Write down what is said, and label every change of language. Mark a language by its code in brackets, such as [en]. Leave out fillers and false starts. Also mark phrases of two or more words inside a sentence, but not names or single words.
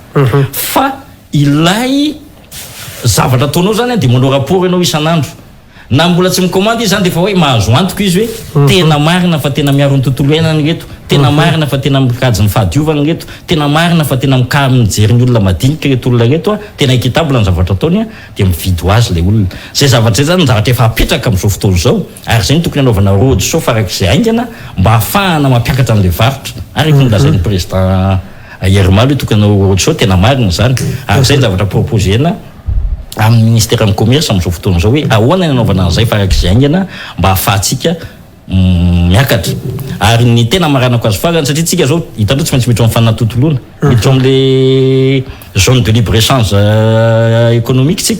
[mg] fa ilay zavatra ataonao zany de manao rapport ianao isan'andro na mbola tsy mikomandy izy zany de efa hoe mahazo antoko izy hoe tena marina fa tena miaro ny tontolo iainany reto, tena marina fa tena mikajy ny fahadiovana reto, tena marina fa tena mijery ny olona madinika reto olona reto a, tena ekitabla ny zavatra ataony a, de mividy ho azy le olona. Zay zavatra zay zany zavatra efa apetraka amin'izao fotoana izao, ary zay tokony anaovana [en] road show [mg] farak'izay aingana mba ahafahana mampiakatra an'le varotra. Ary nolazain'ny président Yermaly tokony anao [en] road show [mg] tena marina zany. Ary zay zavatra proposena amin'ny ministère amin'ny commerce amin'izao fotoana zao hoe ahoana ny anaovana an'izay farak'izay aingana mba ahafahantsika miakatra. Ary ny tena maranako azy farany satria tsika zao hitanao tsy maintsy miditra amin'ny fanatontolona, miditra amin'le [fr] zone de libre échange économique [mg] tsika.